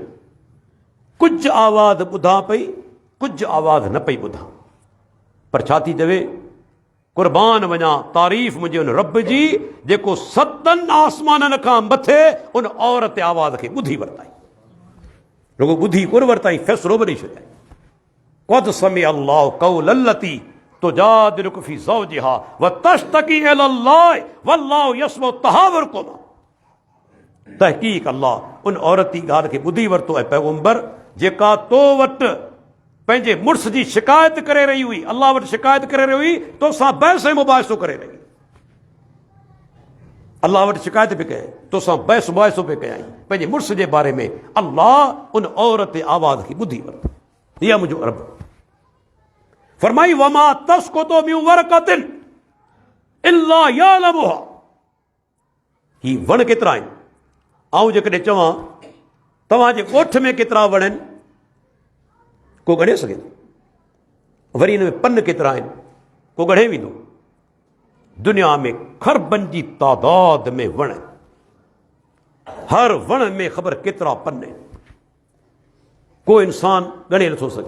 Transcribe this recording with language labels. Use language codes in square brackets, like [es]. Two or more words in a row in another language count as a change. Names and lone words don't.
[sd] कुझु आवाज़ ॿुधां पई, कुझु आवाज़ न पई ॿुधां, पर छा थी चवे? क़ुर्बान वञा तारीफ़ मुंहिंजे उन रब जी जेको सतनि आसमाननि खां मथे उन औरत जे आवाज़ खे ॿुधी वरिताई। रुगो ॿुधी कोन वरिताई, फ़ैसिलो बि ॾेई छॾियाई। [ar] قد سمع الله قول التي تجادلك في زوجها وتشتكي إلى الله والله يسمع تحاوركما. [sd] तहक़ीक़ अल्लाह उन औरत जी ॻाल्हि खे ॿुधी वरितो ऐं पैगंबर जेका तो वटि पंहिंजे मुड़ुस जी शिकायत करे रही हुई, अल्लाह वटि शिकायत करे रही हुई, तोसां बहस ऐं मुबाहिसो करे रही, अल्लाह वटि शिकायत पई कये, तोसां बहस मुबाहिसो पई कयाई पंहिंजे मुड़ुस जे बारे में। अल्लाह उन औरत जे आवाज़ खे ॿुधी वरितो। इहा मुंहिंजो रब फरमाई [ar] وما تسقط من ورقة إلا يعلمها. [sd] ही वण केतिरा आहिनि? आऊं जेकॾहिं चवां तव्हांजे ॻोठ में केतिरा वण आहिनि, को ॻणे सघे थो? वरी हिन में पन केतिरा आहिनि, को ॻणे वेंदो? दुनिया में खरबनि जी तादाद में वण आहिनि, हर वण में ख़बर केतिरा पन आहिनि, को इंसान ॻणे नथो सघे।